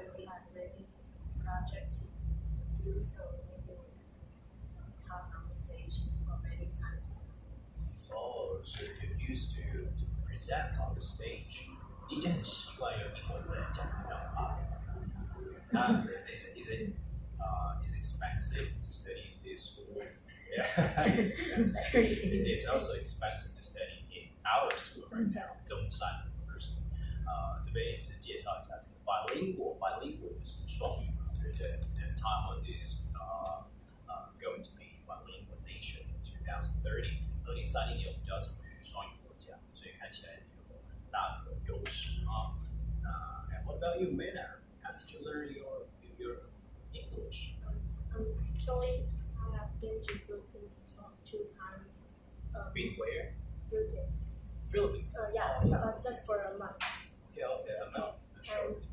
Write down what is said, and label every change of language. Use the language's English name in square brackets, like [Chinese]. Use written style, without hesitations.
[English] So we have many projects to do, so we will talk on the stage for many times. Oh, so you're used to present on the stage. [Chinese] 你已经很习惯用英文在讲台上发表。 [English] 那 is it expensive to study in this school? Yes. Yeah, it's expensive. Very. It's also expensive to study in our school right now, 东山 University. [Chinese] 这边也是介绍一下这个 bilingual 就是双语嘛，对不对？ [English] And Taiwan is going to be bilingual nation in 2030. [Chinese] 2030年我们就要成为双语国家，所以看起来有很大的优势啊。 [English] And what about you, Mena? How did you learn your English? Actually, I have been to Philippines 2 times. Been where? Philippines. Philippines. Yeah, Oh, yeah. but just for a month. Okay, a month. Short.